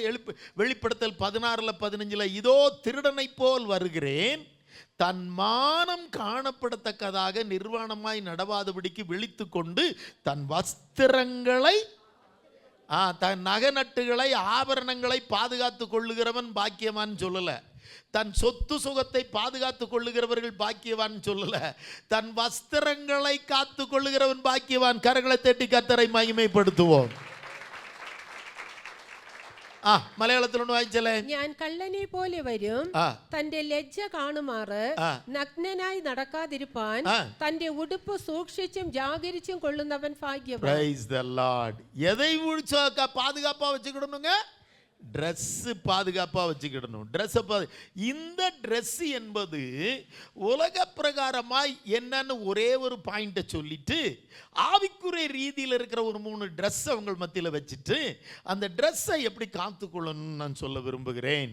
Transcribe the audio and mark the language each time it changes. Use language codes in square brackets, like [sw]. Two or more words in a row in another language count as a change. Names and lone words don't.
[ta] வெளிப்படுத்தல் 16:15, இதோ திருடனை போல் வருகிறேன், தன் மானம் காணப்படத்தக்கதாக நிர்வாணமாய் நடவாதபடிக்கு விழித்து கொண்டு தன் வஸ்திரங்களை தன் நகநட்டுகளை ஆபரணங்களை பாதுகாத்து கொள்ளுகிறவன் பாக்கியவான் சொல்லல. தன் சொத்து சுகத்தை பாதுகாத்து கொள்ளுகிறவர்கள் பாக்கியவான் சொல்லல. தன் வஸ்திரங்களை காத்து கொள்ளுகிறவன் பாக்கியவான். கரங்களை தட்டி கர்த்தரை மகிமைப்படுத்துவோம். [ml] മലയാളത്തിൽ ഒന്ന് വായിച്ചല്ലേ. ഞാൻ കള്ളനെ പോലെ വരും, തന്റെ ലജ്ജ കാണുമാറ് നഗ്നനായി നടക്കാതിരിപ്പാൻ തന്റെ ഉടുപ്പ് സൂക്ഷിച്ചും ജാഗരിച്ചും കൊള്ളുന്നവൻ ഭാഗ്യവാൻ. [en] Praise the Lord. [ta] எதை பாதுகாப்பா வச்சுக்கிடணுங்க? ட்ரெஸ் பாதுகாப்பா வச்சுக்கிடணும். இந்த ட்ரெஸ் என்பது உலக பிரகாரமாய் என்னன்னு ஒரே ஒரு பாயிண்ட சொல்லிட்டு ஆவிக்குரிய ரீதியில் இருக்கிற ஒரு 3 ட்ரெஸ் அவங்க மத்தியில் வச்சுட்டு அந்த ட்ரெஸ்ஸை எப்படி காத்துக்கொள்ளணும்னு நான் சொல்ல விரும்புகிறேன்.